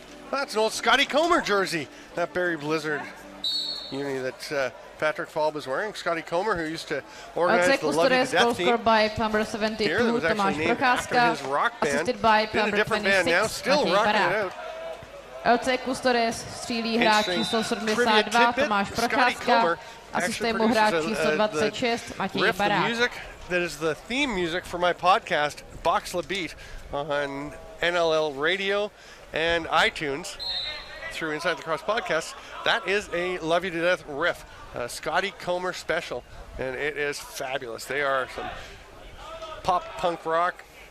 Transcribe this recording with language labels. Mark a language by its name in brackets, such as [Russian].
[English] That's an old Scotty Comer jersey, that Barry Blizzard uni that Patrick Falb is wearing. Scotty Comer, who used to organize the Love You to Death team. By number 72, here, that was actually named after his rock band. Assisted by in a different band now, still rocking it out. [Czech] LC Custodes střílí hráč číslo 72 Tomáš Procházka, asistuje mu hráč číslo 26 Matěj Barák. [English] Music that is the theme music for my podcast, Box La Beat, on NLL Radio and iTunes through Inside the Cross podcast. That is a Love You to Death riff, a Scotty Comer special, and it is fabulous. They are some pop punk rock.